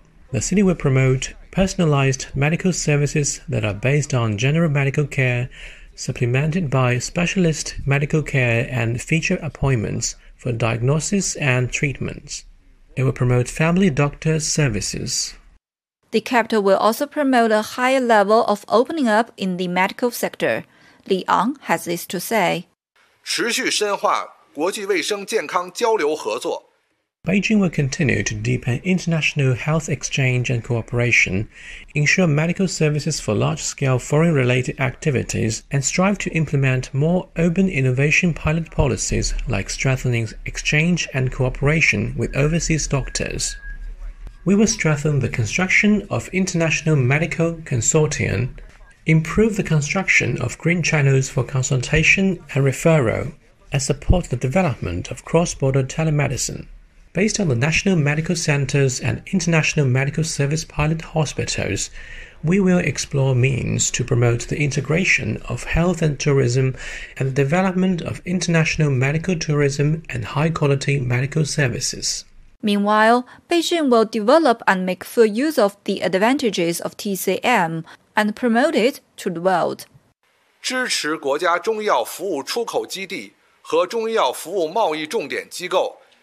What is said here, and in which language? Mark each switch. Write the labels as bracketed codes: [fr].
[en] The city will promote personalized medical services that are based on general medical care, supplemented by specialist medical care and feature appointments for diagnosis and treatments. It will promote family doctor services. The capital will also promote a higher level of opening up in the medical sector. Li Ang has this to say. [zh] 持续深化国际卫生健康交流合作。 [en] Beijing will continue to deepen international health exchange and cooperation, ensure medical services for large-scale foreign-related activities, and strive to implement more open innovation pilot policies like strengthening exchange and cooperation with overseas doctors. We will strengthen the construction of international medical consortium, improve the construction of green channels for consultation and referral, and support the development of cross-border telemedicine. Based on the National Medical Centers and International Medical Service Pilot Hospitals, we will explore means to promote the integration of health and tourism and the development of international medical tourism and high-quality medical services. Meanwhile, Beijing will develop and make full use of the advantages of TCM and promote it to the world. [zh] 支持国家中药服务出口基地和中药服务贸易重点机构